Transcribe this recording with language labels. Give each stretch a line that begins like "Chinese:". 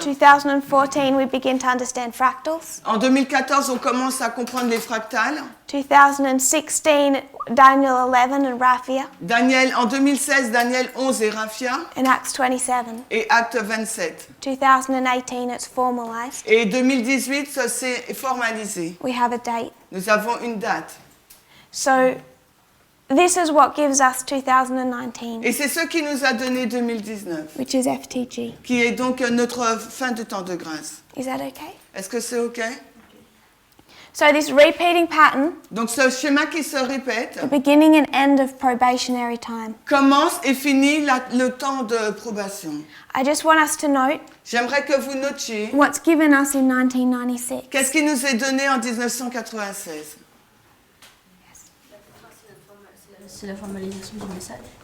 English: 2014 we begin to understand fractals.
French: en 2014, on commence à comprendre les fractales.
English: 2016, Daniel 11 and Raphia,
French: Daniel, en 2016, Daniel 11 et Raphia,
English: in Acts 27.
French: et Acte 27.
English: 2018 it's formalized.
French: Et 2018, ça s'est formalisé.
English: We have a date.
French: Nous avons une date.
English: So this is what gives us 2019,
French: Et c'est ce qui nous a donné 2019,
English: which is FTG.
French: qui est donc notre fin de temps de grâce.
English: Is that okay?
French: Est-ce que c'est OK?
English: So this repeating pattern,
French: Donc ce schéma qui se répète
English: the beginning and end of probationary time.
French: commence et finit le temps de probation.
English: I just want us to note
French: J'aimerais que vous notiez
English: what's given us in 1996.
French: qu'est-ce qui nous est donné en 1996. C'est la formalisation du message.